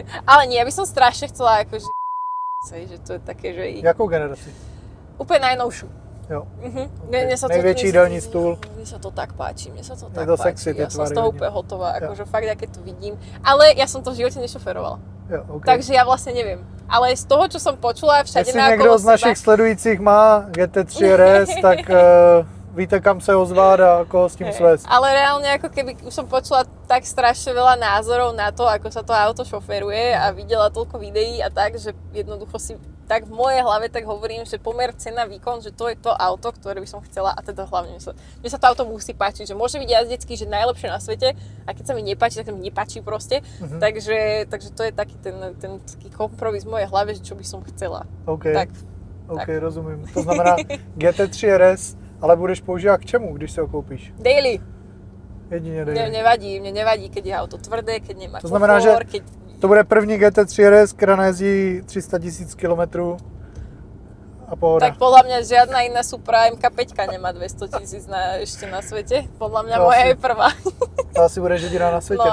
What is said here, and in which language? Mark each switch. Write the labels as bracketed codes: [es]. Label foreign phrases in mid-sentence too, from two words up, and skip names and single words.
[sk] Ale nie, ja by som strašne chcela akože že to je také, že... [cs] Jakou generaci? [sk] Úplne najnovšiu. [cs] Jo. Okay. Největší dolní stůl. [sk] Mne sa to tak páči, je to sexy, ja som z toho úplne hotová, akože fakt, keď to vidím. Ale ja som to v živote nešoferovala. [cs] Jo, okay. [sk] Takže ja vlastne neviem. Ale z toho, čo som počula všade naokolo seba... [cs] Jestli někdo z našich sledujících má GT3 RS, tak víte, kam se ozvát a koho s tím svést. [sk] Ale reálne, ako keby už som počula tak strašne veľa názorov na to, ako sa to auto šoferuje a videla toľko videí a tak, že jednoducho si tak v mojej hlave tak hovorím, že pomer cena výkon, že to je to auto, ktoré by som chcela a teda hlavne mne sa to auto musí páčiť, že môže byť jazdecký, že najlepšie na svete a keď sa mi nepáči, tak sa mi nepáči proste. Takže to je taký ten taký kompromis v mojej hlave, že čo by som chcela. [cs] OK, rozumím. To znamená GT3 RS, ale budeš používat k čemu, když se ho koupíš? Daily. Jedině daily. [sk] Mne nevadí, keď je auto tvrdé, keď nemá [cs] to znamená, [sk] komfort, [cs] že to bude první GT3 RS, která najezdí 300 000 km a pohoda. [sk] Tak podľa mňa žiadna iná Supra MK5 nemá 200 000 ešte na svete. Podľa mňa moja je prvá. To asi bude jediná na svete.